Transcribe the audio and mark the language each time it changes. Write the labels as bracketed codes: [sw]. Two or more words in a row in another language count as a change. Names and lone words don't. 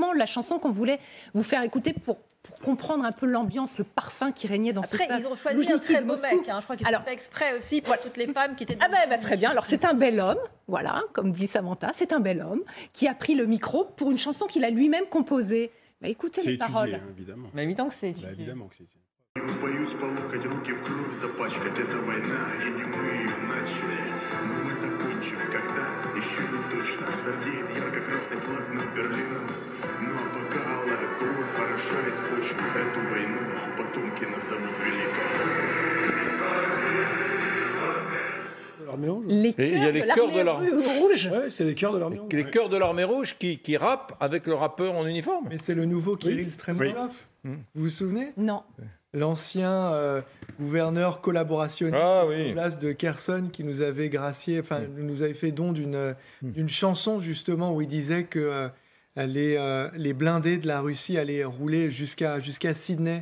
[fr] typiquement la chanson qu'on voulait vous faire écouter pour comprendre un peu l'ambiance, le parfum qui régnait dans ce stade. Après, ils ont choisi un très beau mec. Hein. Je crois qu'ils ont fait exprès aussi pour toutes les femmes qui étaient... Très bien. Alors, c'est un bel homme, voilà, comme dit Samantha, c'est un bel homme qui a pris le micro pour une chanson qu'il a lui-même composée. Bah, écoutez les paroles. Hein, évidemment. Mais évidemment que c'est étudié. Évidemment que c'est étudié. [ru] Боюсь полукать руки в кровь запачкать. Это война, и не мы ее начали. Но мы закончим, когда еще не точно. Зарделит ярко-красный флаг над Берлином. Ну а пока алая кровь орошает почву. Эту войну потомки назовут великой. [fr] Il y a les chœurs de l'armée rouge. Ouais, c'est les chœurs de l'armée rouge. Les chœurs de l'armée rouge qui rappent avec le rappeur en uniforme. Mais c'est le nouveau Kirill Stremtsov. Vous vous souvenez? Non. L'ancien gouverneur collaborationniste de place de Kherson qui nous avait gracié, nous avait fait don d'une chanson justement où il disait que les blindés de la Russie allaient rouler jusqu'à Sydney.